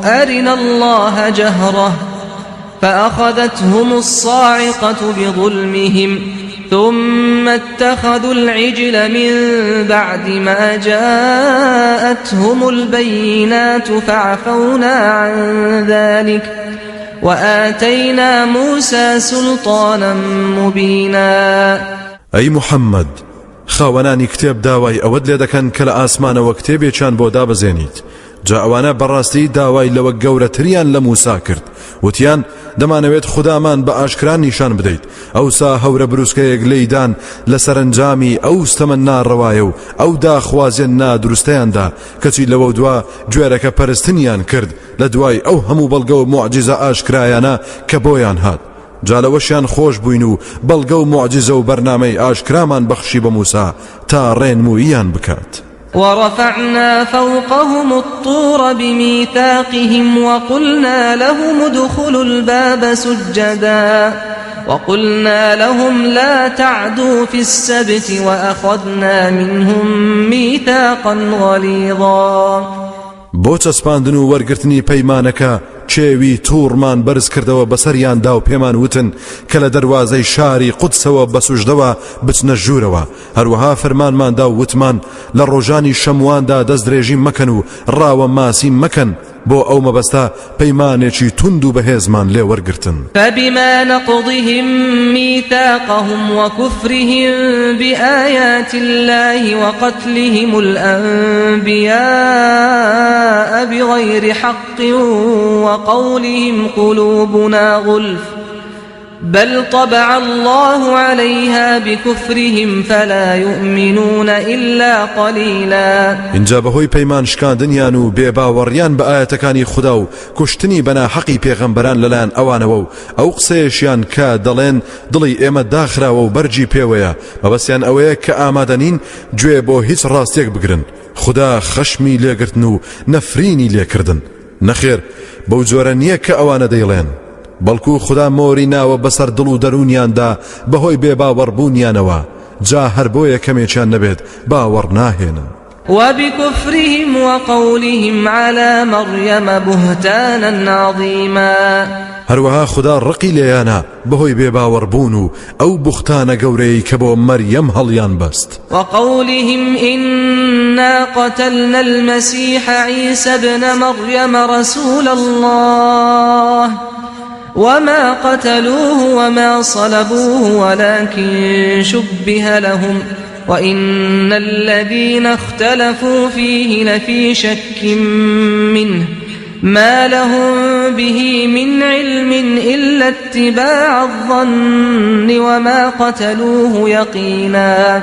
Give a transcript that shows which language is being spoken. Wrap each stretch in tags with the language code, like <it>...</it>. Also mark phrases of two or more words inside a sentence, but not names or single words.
<ar>أرنا الله جهرة فأخذتهم الصاعقة بظلمهم ثم اتخذوا العجل من بعد ما جاءتهم البينات فعفونا عن ذلك وآتينا موسى سلطانا مبينا.</ar> <ckb>ئەی محەممەد خاوەنانی کتێب داوای ئەوەت لێ دەکەن کە لە ئاسمانەوە کتێبێکیان بۆ دابەزێنیت جا ئەوانە بەڕاستی داوای لەوە گەورەتریان لە موسا کرد وتیان دەمانەوێت خودامان بە ئاشکران نیشان بدەیت ئەوسا هەورە بروسکەیەک لەیدان لە سەرنجامی ئەو ستەمە ناڕەوایە و ئەو داخوازیان نادروستەیاندا کەچی لەوە دوا گوێرەکە پەرستنیان کرد لە دوای ئەو هەموو بەڵگە و معجزە ئاشکرایانە کە بۆیان هات جالەوەشیان خۆش بووین و بەڵگە و معجزە و بەرنامەی ئاشکرامان بەخشی بە موسا تا ڕێنموویان بکات.</ckb> <ar>ورفعنا فوقهم الطور بميثاقهم وقلنا لهم ادخلوا الباب سجدا وقلنا لهم لا تعدوا في السبت وأخذنا منهم ميثاقا غليظا.</ar> <ckb>بۆ چەسپاندن و وەرگرتنی پەیمانەکە چێوی توورمان بەرز کردەوە بەسەریاندا و پێمان وتن کە لە دەروازەی شاری قودسەوە بە سوژدەوە بچنە ژوورەوە هەروەها فەرمانماندا و وتمان لە ڕۆژانی شەمواندا دەست درێژی مەکەن و ڕاوە ماسی مەکەن بۆ ئەو مەبەستە پەیمانێکی تند و بەهێزمان لێ وەرگرتن.</ckb> <ar>فبما نقضهم ميثاقهم وكفرهم بآيات الله وقتلهم الأنبياء بغير حق وقولهم قلوبنا غلف بل طبع الله عليها بكفرهم فلا يؤمنون إلا قليلا.</ar> <ckb>اینجا بەهۆی پەیمان شکاندنیان و بێباوەڕیان بە ئاەتەکانی خوددا و کوشتنی بەناحەقی پێغەمبەران لەلایەن ئەوانەوە و ئەو قسەیەشیان کە دەڵێن دڵی ئێمە داخراوە و بەرجی پێوەیە مەبەستیان ئەوەیە کە ئامادەنین گوێ بۆ هیچ ڕاستیەک بگرن خوددا خەشمی لێگرتن و نەفرینی لێکردن نەخێر بەو جۆرە نییە کە ئەوانە دەیڵێن بەڵکو خوددا مۆری ناوە بەسەر دڵ و دەرونیاندا بەهۆی بێباوەڕبوونیانەوە جا هەر بۆ یەکەمێکیان نەبێت باوەڕ ناهێنن.</ckb> <ar>وبكفرهم وقولهم على مريم بهتانا عظيما.</ar> <ckb>هەروەها خوددا ڕقی لێیانە بەهۆی بێباوەڕبوون و ئەو بوختانە گەورەی کە بۆ مەریەم هەڵیان بەست.</ckb> <ar>وقولهم إنا قتلنا المسيح عيسى ابن مريم رسول الله وما قتلوه وما صلبوه ولكن شبه لهم وإن الذين اختلفوا فيه لفي شك منه ما لهم به من علم إلا اتباع الظن وما قتلوه يقينا.</ar>